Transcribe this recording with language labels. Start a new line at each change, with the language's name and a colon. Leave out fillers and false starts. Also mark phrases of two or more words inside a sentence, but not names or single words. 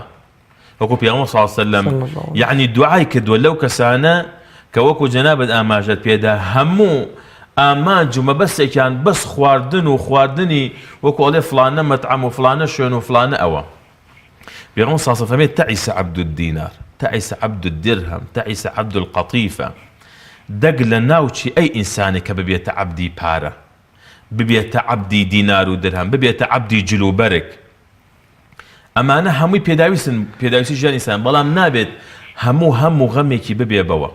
Central Kurdish: وەکو پێغەمبەر
Arabic: صلی الله علیه وسلم
Central Kurdish: یعنی دوعای کردووە لەو کەسانە کە وەکو جەنابەت ئاماژەت پێدا هەموو ئامانج و مەبەستێکیان بەس خواردن و خواردنی وەکو ئەڵێ فلانە مەطعەم و فلانە شوێن و فلانە ئەوە.
Arabic: پێغەمبەر صلی الله علیه وسلم تعس عبد الدینار، تعس عبد الدرهم، تعس عبد القطیفە.
Central Kurdish: دەگ لە ناوچی ئەی ئینسانی کە ببێتە عەبدی پارە، ببێتە عەبدی دینار و درهم، ببێتە عەبدی جلوبەرگ. ئەمانە هەمووی پێداویستی ژیانی ئینسان، بەڵام نابێت هەموو غەمێکی ببێ بەوە.